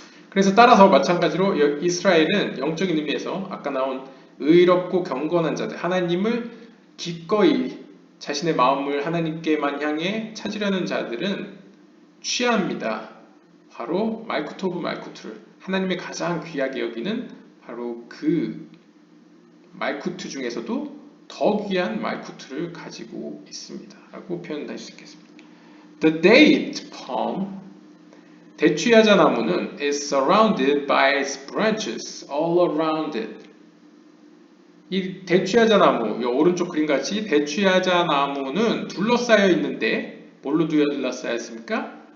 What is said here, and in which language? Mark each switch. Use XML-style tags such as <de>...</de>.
<ko>그래서 따라서 마찬가지로 이스라엘은 영적인 의미에서 아까 나온 의롭고 경건한 자들, 하나님을 기꺼이 자신의 마음을 하나님께만 향해 찾으려는 자들은 취합니다. 바로 말쿠트 오브 말쿠트를, 하나님의 가장 귀하게 여기는 바로 그 말쿠트 중에서도 더 귀한 말쿠트를 가지고 있습니다 라고 표현할 수 있겠습니다.</ko> <en>The date palm,</en> <ko>대추야자 나무는</ko> <en>is surrounded by its branches all around it.</en> <ko>이 대추야자 나무, 이 오른쪽 그림같이 대추야자 나무는 둘러싸여 있는데 뭘로 둘러싸여 있습니까?</ko>